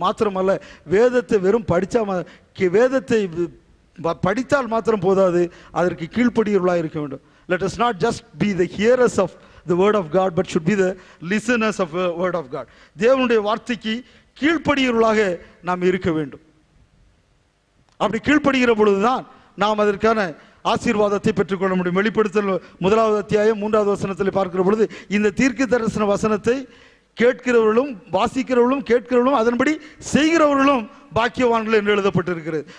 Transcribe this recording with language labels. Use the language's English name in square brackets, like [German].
[Tamil] மாத்திரமல்ல, வேதத்தை வெறும் வேதத்தை படித்தால் மாத்திரம் போதாது, அதற்கு கீழ்ப்படியவர்களாக இருக்க வேண்டும். [English] Let us not just be the hearers of the word of God, but should be the listeners of the word of God. [Tamil] தேவனுடைய வார்த்தைக்கு கீழ்ப்படிகிறவர்களாக நாம் இருக்க வேண்டும். அப்படி கீழ்ப்படுகிற பொழுதுதான் நாம் அதற்கான ஆசீர்வாதத்தை பெற்றுக்கொள்ள முடியும். வெளிப்படுத்தல் 1வது அத்தியாயம் 3வது வசனத்தில் பார்க்கிற பொழுது இந்த தீர்க்க தரிசன வசனத்தை கேட்கிறவர்களும் வாசிக்கிறவர்களும் கேட்கிறவர்களும் அதன்படி செய்கிறவர்களும் பாக்கியவான்கள் என்று எழுதப்பட்டிருக்கிறது.